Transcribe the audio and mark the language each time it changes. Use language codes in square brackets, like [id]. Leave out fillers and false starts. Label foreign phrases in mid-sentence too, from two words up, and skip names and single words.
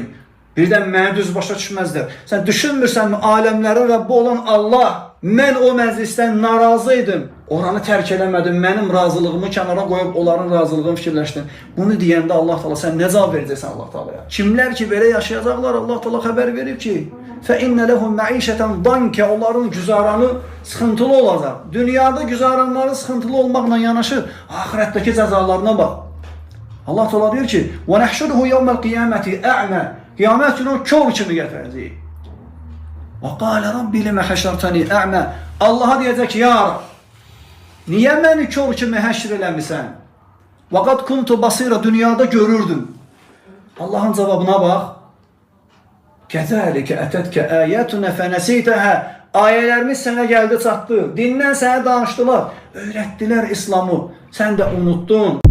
[az] Birdən məni düz başa düşməzlər. Sən düşünmürsənmi, aləmlərin Rəbbi olan Allah, mən o məclisdən narazı idim, oranı tərk eləmədim, mənim razılığımı kənara qoyub onların razılığını fikirləşdim. Bunu deyəndə [ar] الله تعالى [az] sən nə cavab verəcəksən [ar] الله تعالى? [az] Kimlər ki belə yaşayacaqlar, [ar] الله تعالى [az] xəbər verib ki, [ar] فَإِنَّ لَهُمْ مَعِيشَةً ضَنْكَ [az] onların güzaranı sıxıntılı olacaq. Dünyada güzaranları sıxıntılı olmaqla yanaşı, ahirətdəki cəzalarına bax. [ar] الله تعالى [az] deyir ki, [ar] وَنَحْشُرُهُ يَوْمَ الْقِيَامَةِ أَعْمَى [az] Qiyamət günü o kör kimi gətirəcəyik. [ar] وَقَالَ رَبِّ لِمَ حَشَرْتَنِي أَعْمَى [az] Allaha deyəcək ki, ya Rab, niyə məni kör kimi həşr eləmisən? [ar] وَقَدْ كُنْتُ بَصِيرًا [az] Dünyada görürdüm. Allahın cavabına bax. [ar] كَذَٰلِكَ أَتَتْكَ آيَاتُنَا فَنَسِيتَهَا [az] Ayələrimiz sənə gəldi çatdı. Dindən sənə danışdılar. Öyrətdilər İslamı. Sən də unuttun.